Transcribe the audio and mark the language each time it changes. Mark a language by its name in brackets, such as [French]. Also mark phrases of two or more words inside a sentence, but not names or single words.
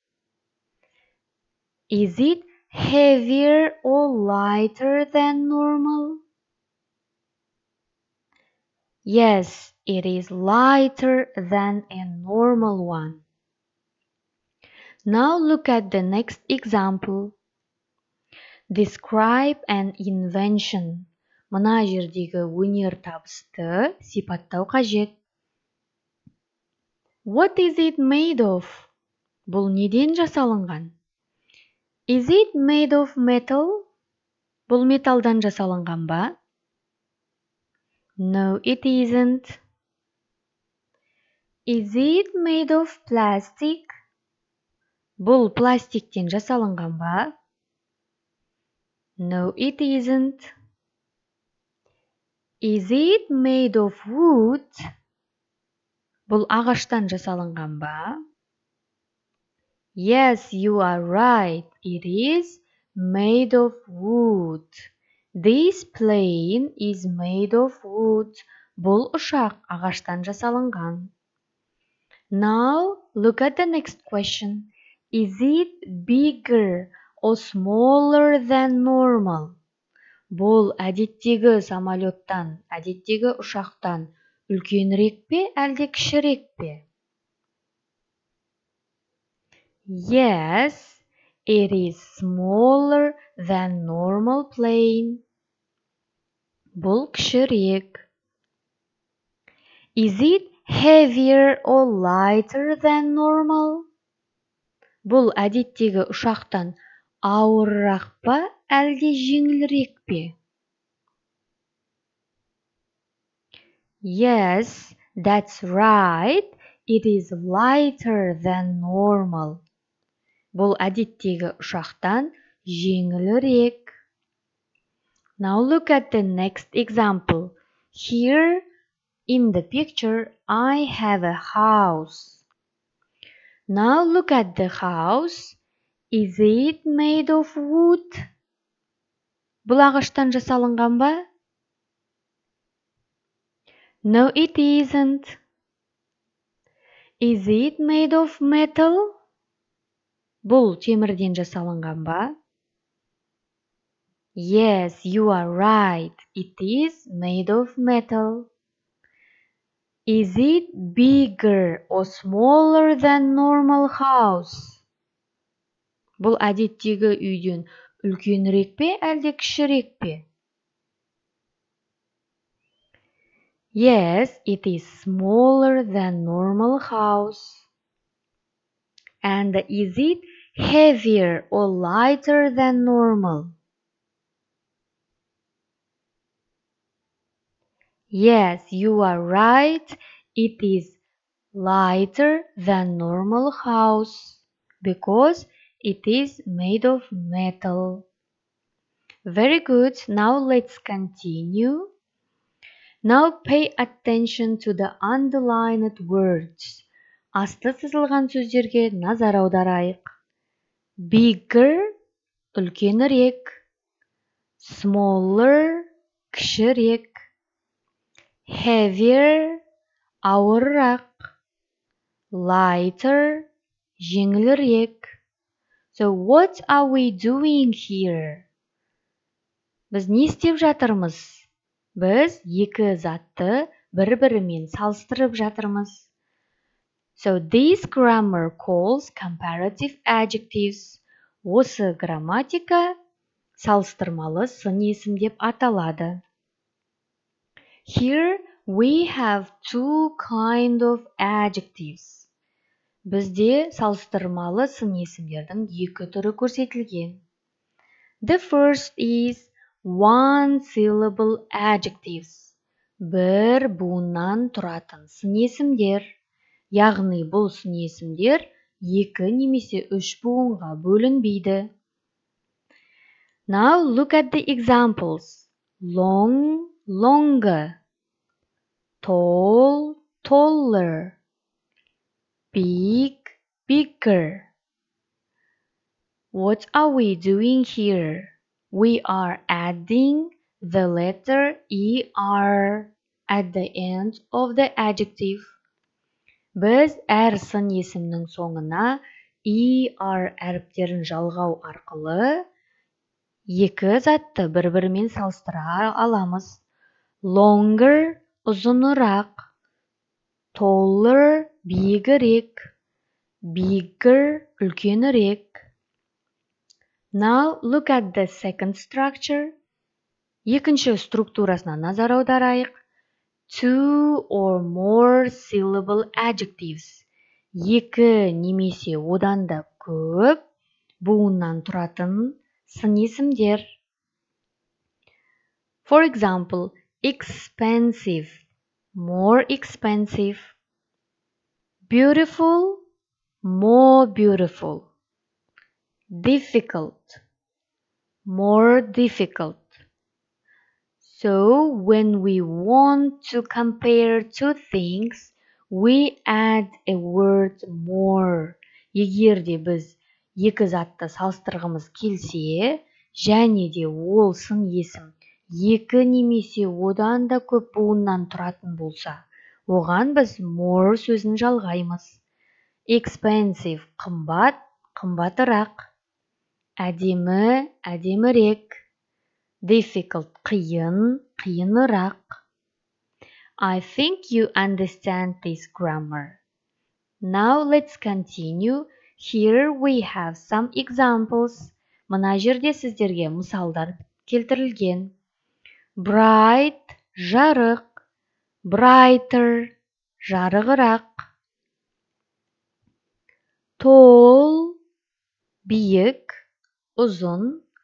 [English] Is it heavier or lighter than normal? Yes, it is lighter than a normal one. Now look at the next example. Describe an invention. [Kazakh] Мына жердегі өнертабысты сипаттау қажет. [English] What is it made of? [Kazakh] Бұл неден жасалынған? [English] Is it made of metal? [Kazakh] Бұл металдан жасалынған ба? [English] No, it isn't. Is it made of plastic? [Kazakh] Бұл пластиктен жасалынған ба? [English] No, it isn't. Is it made of wood? [Kazakh] Бұл ағаштан жасалынған ба? [English] Yes, you are right. It is made of wood. This plane is made of wood. [Kazakh] Бұл ұшақ ағаштан жасалынған. [English] Now, look at the next question. Is it bigger or smaller than normal? [Kazakh] Бұл әдеттегі самолеттан, әдеттегі ұшақтан үлкенірек пе, әлде кішірек пе? [English] Yes, it is smaller than normal plane. [Kazakh] Бұл кішірек. [English] Is it heavier or lighter than normal? [Kazakh] Бұл әдеттегі ұшақтан ауырырақ па, әлде жеңілірек пе? [English] Yes, that's right. It is lighter than normal. [Kazakh] Бұл әдеттегі ұшақтан жеңілірек. [English] Now look at the next example. Here in the picture, I have a house. Now look at the house. Is it made of wood? [Kazakh] Бұл ағаштан жасалынған ба? [English] No, it isn't. Is it made of metal? [Kazakh] Бұл темірден жасалынған ба? [English] Yes, you are right. It is made of metal. Is it bigger or smaller than normal house? [Kazakh] Бұл әдеттегі үйден үлкенірек пе, әлде кішірек пе? [English] Yes, it is smaller than normal house. And is it heavier or lighter than normal? Yes, you are right. It is lighter than normal house because it is made of metal. Very good. Now let's continue. Now pay attention to the underlined words. [Kazakh] Асты сызылған сөздерге назар аударайық. [English] Bigger, үлкенірек. Smaller, кішірек. Heavier, ауыррақ. Lighter, жеңілірек. So what are we doing here? [Kazakh] Біз не істеп жатырмыз? Біз екі затты бір-бірімен салыстырып жатырмыз. [English] So this grammar calls comparative adjectives. [Kazakh] Осы грамматика салыстырмалы сын есім деп аталады. [English] Here we have two kind of adjectives. [Kazakh] Бізде салыстырмалы сын есімдердің екі түрі көрсетілген. The first is one syllable adjectives. Бір буыннан тұратын сын есімдер. Яғни бұл сын есімдер екі немесе үш буынға бөлінбейді. [English] Now look at the examples. Long, longer. Tall, taller. Big, bigger. What are we doing here? We are adding the letter ER at the end of the adjective. [Kazakh] Біз әр сын есімнің соңына ER әріптерін жалғау арқылы екі затты бір-бірімен салыстыра аламыз. [English] Longer, ұзынырақ. Taller, биігірек. Bigger, үлкенірек. Now look at the second structure. [Kazakh] Екінші структурасына назар аударайық. [English] Two or more syllable adjectives. [Kazakh] Екі немесе одан да көп буыннан тұратын сын есімдер. [English] For example, expensive, more expensive. Beautiful, more beautiful. Difficult, more difficult. So when we want to compare two things, we add a word more. [Kazakh] Егер де біз екі затты салыстырғымыз келсе, және де ол сын есім екі немесе одан да көп буыннан тұратын болса, оған біз more сөзін жалғаймыз. Expensive, қымбат, қымбатырақ. Әдемі, әдемірек. Difficult, қиын, қиынырақ. [English] I think you understand this grammar. Now let's continue. Here we have some examples. [Kazakh] Мына жерде сіздерге мысалдар келтірілген. [English] Bright, жарық. Brighter, жарығырақ. [Kazakh] Tall, биік, ұзын.